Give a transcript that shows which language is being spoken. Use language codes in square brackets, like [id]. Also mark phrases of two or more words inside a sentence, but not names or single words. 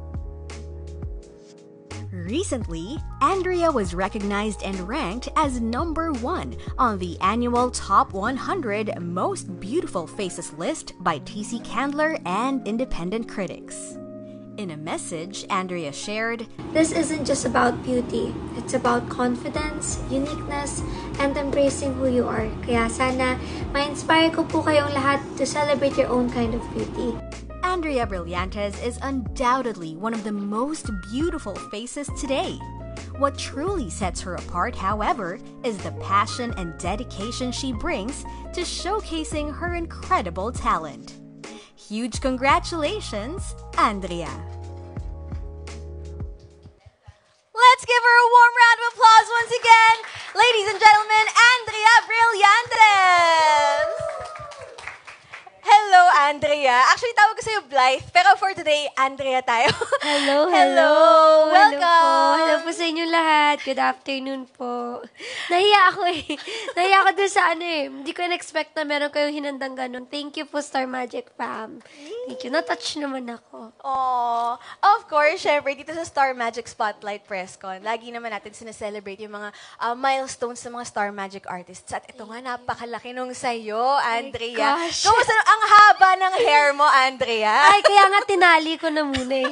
[en] Recently, Andrea was recognized and ranked as #1 on the annual Top 100 Most Beautiful Faces list by TC Candler and independent critics. In a message, Andrea shared, "This isn't just about beauty. It's about confidence, uniqueness, and embracing who you are. [tl] Kaya sana, ma-inspire ko po kayong lahat [en] to celebrate your own kind of beauty." Andrea Brillantes is undoubtedly one of the most beautiful faces today. What truly sets her apart, however, is the passion and dedication she brings to showcasing her incredible talent. Huge congratulations, Andrea! Let's give her a warm round of applause once again. Ladies and gentlemen, Andrea Brillantes! Hello, Andrea. [tl] Actually, tawag ko sa'yo Blythe, pero [en] for today, [tl] Andrea tayo. [en] Hello. Welcome. [tl] Hello po sa inyo lahat. [en] Good afternoon [tl] po. Nahiya ako eh. Nahiya ako dun sa Hindi ko in-expect na meron kayong hinandang ganun. [en] Thank you po, Star Magic fam. Thank you. [tl] Na-touch naman ako. [en] Oh, of course, [tl] syempre, dito sa Star Magic Spotlight Press Con, lagi naman natin sineselebrate yung mga milestones sa mga Star Magic artists. At ito nga, napakalaki nung sa'yo, Andrea. [en] Gosh. [tl] Kamusta ang haba ng hair mo, Andrea? Ay, kaya nga tinali ko na muna eh.